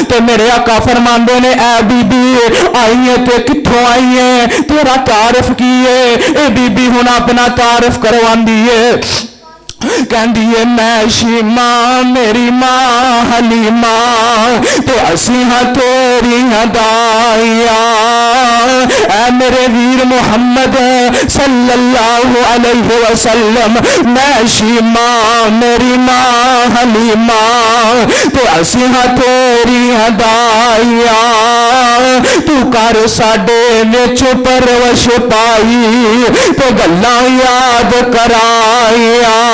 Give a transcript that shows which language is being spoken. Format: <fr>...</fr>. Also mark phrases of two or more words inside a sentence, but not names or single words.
<pa>تے میرے آقا فرماندے نے اے بی بی آئی ہے تے کتھوں آئی ہے، تیرا تعارف کی ہے? اے بی بی ہن اپنا تعارف کرواندی ہے۔ کہندی ہے میں شیما میری ماں حلیمہ تے اسی ہاں تیری دائیا. اے میرے ویر محمد</pa> <ar>صلى الله عليه وسلم,</ar> <pa>میں شیما میری ماں حلیمہ تے اسی ہاں تیری دائیا. تو کر ساڈے وچ پرورش پائی تے گلاں یاد کرائیا.</pa>